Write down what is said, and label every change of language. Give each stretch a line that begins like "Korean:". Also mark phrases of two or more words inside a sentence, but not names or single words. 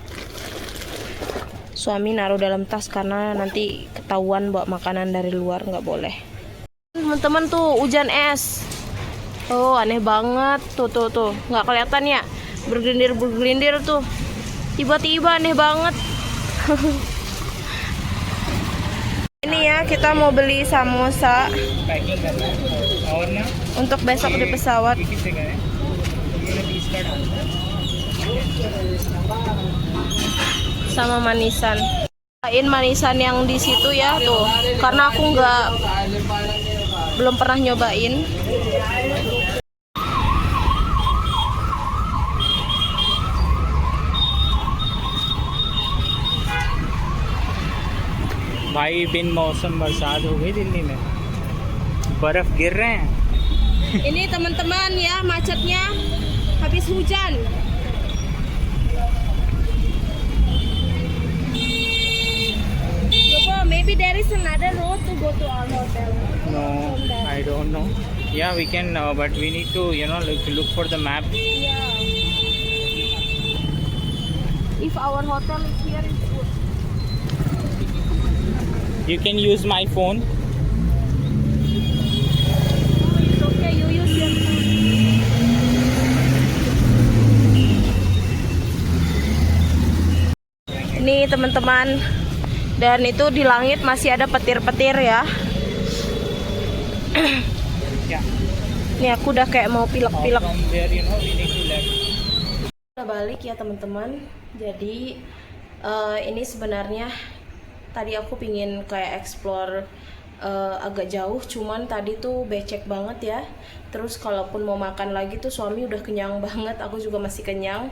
Indonesian: Suami naruh dalam tas karena nanti ketahuan bawa makanan dari luar, nggak boleh. Teman-teman tuh hujan es. Oh, aneh banget. Tuh. Nggak kelihatan ya? Bergelindir tuh. Tiba-tiba aneh banget. Ini ya, kita mau beli samosa
Hindi: पैकिंग करना है और ना
Indonesian: untuk besok di pesawat.
Hindi: किससे करें ये 20 का डालना है
Indonesian: Sama manisan. Manisan yang di situ ya tuh. Karena aku belum pernah nyobain.
Hindi: भाई बिन मौसम बरसात हो गई दिल्ली में बर्फ गिर रहे हैं
Indonesian: Ini teman-teman ya, macetnya habis hujan. Coba,
English: maybe there is another road to go to our hotel. no I don't know yeah we can but we need to look for the map Yeah. If our hotel is here, it's good. you can use my phone It's okay, you use your phone.
Indonesian: Ini teman-teman, dan itu di langit masih ada petir-petir ya.
English: yeah
Indonesian: Ini aku udah kayak mau pilek-pilek.
English: from there we need to left
Indonesian: Udah balik ya teman-teman. Jadi ini sebenarnya tadi aku pingin kayak explore agak jauh, cuman tadi tuh becek banget ya. Terus kalaupun mau makan lagi tuh suami udah kenyang banget, aku juga masih kenyang.